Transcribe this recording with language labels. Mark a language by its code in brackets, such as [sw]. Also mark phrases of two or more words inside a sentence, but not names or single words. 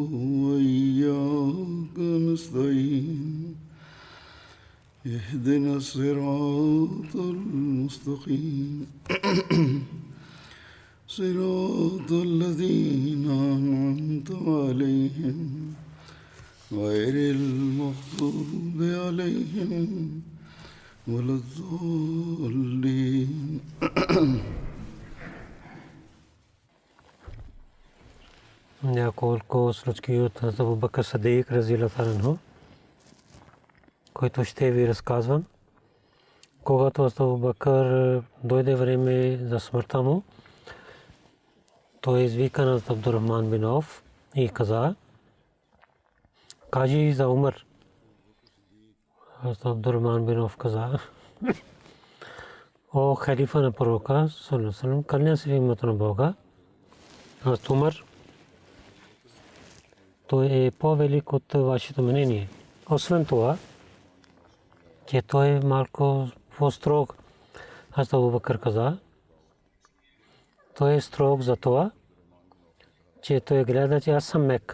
[ar] وإياك نستعين اهدنا الصراط المستقيم صراط الذين أنعمت عليهم غير المغضوب عليهم ولا الضالين [bg] Няколко случки от Абу Бакр Сидик [ar] رضي الله عنه, [bg] който ще ви разказвам. Когато Абу Бакр дойде време за смъртта му, той извика на Абдурахман бин Ауф и каза: кажи за Умар. Абдурахман бин Ауф каза: о халифа на пророка [ar] صلى الله عليه وسلم, [bg] кълня се в името на Бога, Умар той е по-велик от вашето мнение. Освен това, че той е малко по-строг. Абу Бакр каза: той е строг за това, че той гледа, че аз съм мек.